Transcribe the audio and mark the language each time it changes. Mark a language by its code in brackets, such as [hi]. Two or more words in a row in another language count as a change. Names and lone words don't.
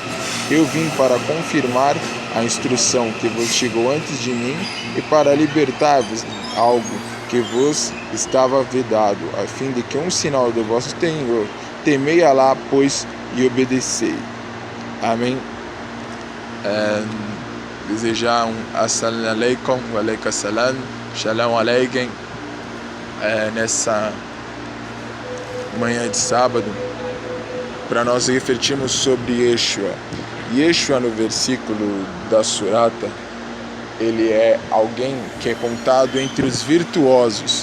[pt] Eu vim para confirmar a instrução que vos chegou antes de mim e para libertar-vos algo que vos estava vedado, a fim de que um sinal do vosso Senhor, temei Alá, pois, e obedecei. Amém. Desejar um [ar] السلام عليكم، وعليكم السلام، شالوم عليكم, [pt] nessa manhã de sábado, para nós refletirmos sobre Yeshua. Yeshua, no versículo da surata, ele é alguém que é contado entre os virtuosos.